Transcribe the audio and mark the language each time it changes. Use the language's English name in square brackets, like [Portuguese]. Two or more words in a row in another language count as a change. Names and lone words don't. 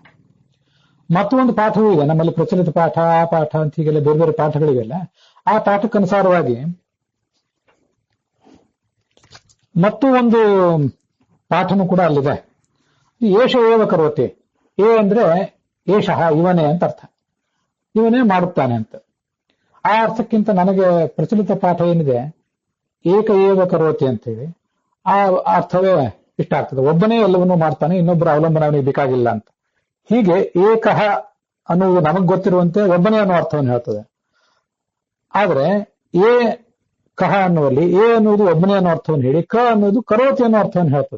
[Kannada] ಮತ್ತೊಂದು ಪಾಠವೂ ಇದೆ ನಮ್ಮಲ್ಲಿ, ಪ್ರಚಲಿತ ಪಾಠ, ಆ ಪಾಠ ಅಂತ ಹೀಗೆಲ್ಲ ಬೇರೆ ಬೇರೆ ಪಾಠಗಳಿವೆಲ್ಲ. ಆ ಪಾಠಕ್ಕನುಸಾರವಾಗಿ ಮತ್ತೂ ಒಂದು ಪಾಠನೂ ಕೂಡ ಅಲ್ಲಿದೆ. [Sanskrit] ಏಷ ಏವ ಕರೋತಿ, [Kannada] ಏ ಅಂದ್ರೆ ಏಷಃ ಇವನೇ ಅಂತ ಅರ್ಥ, ಇವನೇ ಮಾಡುತ್ತಾನೆ ಅಂತ. ಆ ಅರ್ಥಕ್ಕಿಂತ ನನಗೆ ಪ್ರಚಲಿತ ಪಾಠ ಏನಿದೆ [Sanskrit] ಏಕ ಏವ ಕರೋತಿ [Kannada] ಅಂತೇಳಿ, ಆ ಅರ್ಥವೇ ಇಷ್ಟ ಆಗ್ತದೆ. ಒಬ್ಬನೇ ಎಲ್ಲವನ್ನೂ ಮಾಡ್ತಾನೆ, ಇನ್ನೊಬ್ಬರ ಅವಲಂಬನೆ ಅವನಿಗೆ ಬೇಕಾಗಿಲ್ಲ ಅಂತ. ಹೀಗೆ ಏಕಃ ಅನ್ನುವುದು ನಮಗ್ ಗೊತ್ತಿರುವಂತೆ ಒಬ್ಬನೇ ಅನ್ನೋ ಅರ್ಥವನ್ನು ಹೇಳ್ತದೆ. ಆದ್ರೆ ಏ ಕಹ ಅನ್ನುವಲ್ಲಿ ಎ ಅನ್ನುವುದು ಒಬ್ಬನೇ ಅನ್ನೋ ಅರ್ಥವನ್ನು ಹೇಳಿ, ಕ ಅನ್ನೋದು ಕರೋತಿ ಅನ್ನೋ ಅರ್ಥವನ್ನು ಹೇಳ್ತದೆ.